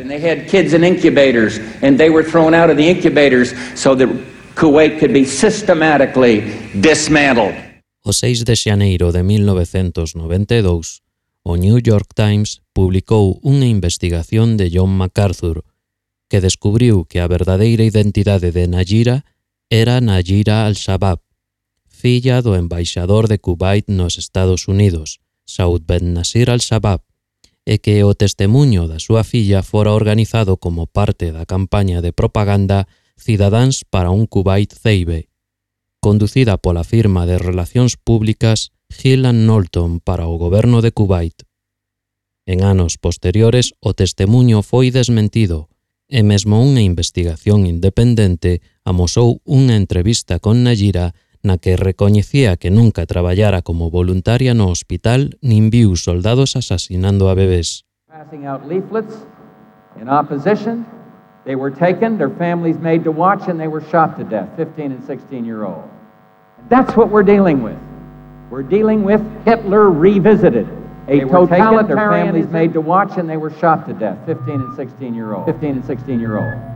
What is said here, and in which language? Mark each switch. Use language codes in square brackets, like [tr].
[en] And they had kids in incubators, and they were thrown out of the incubators so that Kuwait could be systematically dismantled. [gl] O 6 de xaneiro de 1992, o New York Times publicou unha investigación de John MacArthur que descubriu que a verdadeira identidade de Najira era Najira al-Shabab, filla do embaixador de Kuwait nos Estados Unidos, Saud Ben Nasir al-Shabab, e que o testemunho da súa filla fora organizado como parte da campaña de propaganda Cidadáns para un Kuwait Zeibe, conducida pola firma de relacións públicas Hill & Knowlton para o goberno de Kuwait. En anos posteriores, o testemunho foi desmentido, e mesmo unha investigación independente amosou unha entrevista con Najira na que recoñecía que nunca traballara como voluntaria no hospital nin viu soldados asasinando a bebés. [en] Passing out leaflets in opposition, they were taken, their families made to watch, and they were shot to death, 15 and 16 year old. That's what we're dealing with. We're dealing with Hitler revisited. A totalitarian, their families made to watch, and they were shot to death, 15 and 16 year old. 15 and 16 year old.